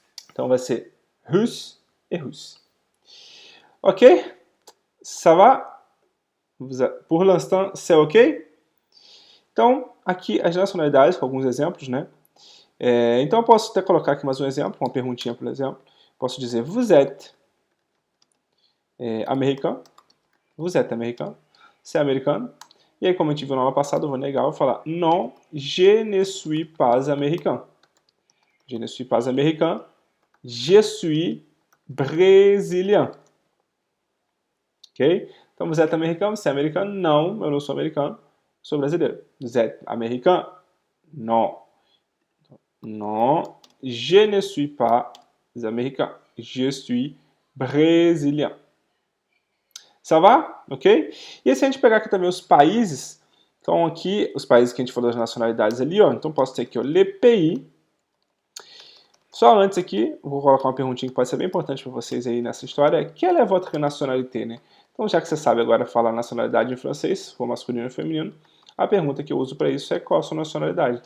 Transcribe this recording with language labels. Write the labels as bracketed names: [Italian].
[Portuguese] Então, vai ser Rus e Rus. Ok? [French] Ça va? Pour l'instant, c'est ok? [Portuguese] Então, aqui as nacionalidades, com alguns exemplos, né? Então, eu posso até colocar aqui mais um exemplo, uma perguntinha, por exemplo. Posso dizer, [French] vous êtes américain? Vous êtes américain? [Portuguese] Você é americano? E aí, como a gente viu na aula passada, eu vou negar, eu vou falar, [French] non, je ne suis pas américain. Je ne suis pas américain, je suis brésilien. Ok? [Portuguese] Então, [French] vous êtes américain, [Portuguese] você é americano? Não, eu não sou americano, sou brasileiro. [French] Vous êtes américain? Non. Non, je ne suis pas américain, je suis brésilien. Ça va? Ok? [Portuguese] E se a gente pegar aqui também os países, então aqui, os países que a gente falou das nacionalidades ali, ó, então posso ter aqui, ó, le pays. Só antes aqui, vou colocar uma perguntinha que pode ser bem importante para vocês aí nessa história, [French] quelle est votre nationalité, [Portuguese] né? Então, já que você sabe agora falar nacionalidade em francês, se for masculino ou feminino, a pergunta que eu uso para isso é qual a sua nacionalidade.